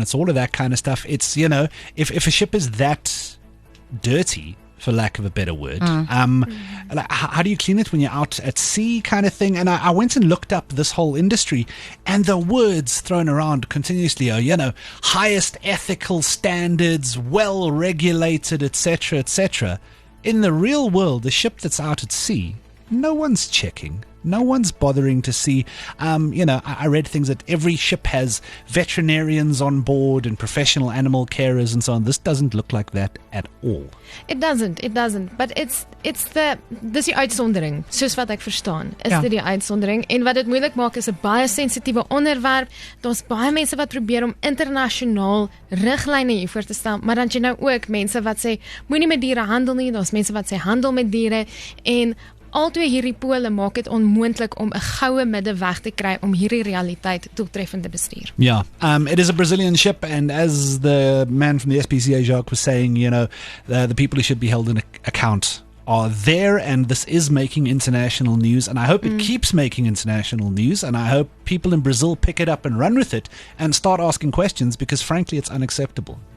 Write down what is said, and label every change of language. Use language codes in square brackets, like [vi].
[en] It's all of that kind of stuff. It's, if a ship is that dirty, for lack of a better word, like, how do you clean it when you're out at sea, kind of thing? And I went and looked up this whole industry, and the words thrown around continuously are, highest ethical standards, well regulated, etc., etc. In the real world, the ship that's out at sea, no one's checking. No one's bothering to see. I read things that every ship has veterinarians on board and professional animal carers and so on. This doesn't look like that at all. It doesn't. [af] But dis die uitsondering, soos wat ek verstaan, is dit die uitsondering. En wat dit moeilik maak is 'n baie sensitiewe onderwerp. Daar's baie mense wat probeer om internasionaal riglyne hiervoor te stel, maar dan jy nou ook mense wat sê moenie met diere handel nie. Daar's mense wat sê handel met diere, en altwee hierdie pole maak dit onmoontlik om 'n goue middeweg te kry om hierdie realiteit doeltreffend te bestuur. [en] Yeah, it is a Brazilian ship, and as the man from the SPCA, Jacques, was saying, the people who should be held in account are there, and this is making international news, and I hope it keeps making international news, and I hope people in Brazil pick it up and run with it and start asking questions, because frankly it's unacceptable.